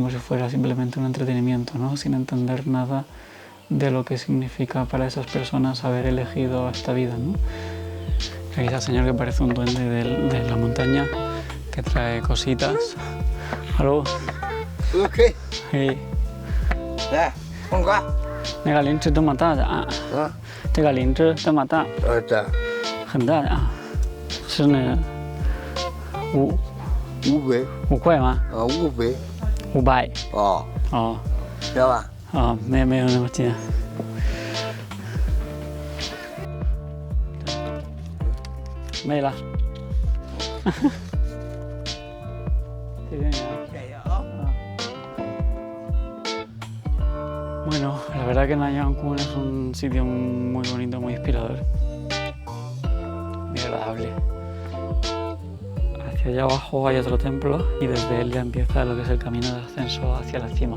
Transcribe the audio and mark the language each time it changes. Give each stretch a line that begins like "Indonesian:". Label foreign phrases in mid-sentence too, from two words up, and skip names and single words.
Spanish: Como si fuera simplemente un entretenimiento, ¿no? Sin entender nada de lo que significa para esas personas haber elegido esta vida, ¿no? Aquí está el señor que parece un duende de la montaña, que trae cositas. ¿Aló? Ok. Sí.
Chinese: 来，黄瓜。那个灵芝这么大的啊？啊。这个灵芝这么大？这很大的啊。是那个5块吗？500。 500。哦。哦。知道吧？啊，没有那么近。没了。谢谢你啊。
Spanish: Bueno, la verdad que Nanyang Khun es un sitio muy bonito, muy inspirador, muy agradable. Hacia allá abajo hay otro templo y desde él ya empieza lo que es el camino de ascenso hacia la cima.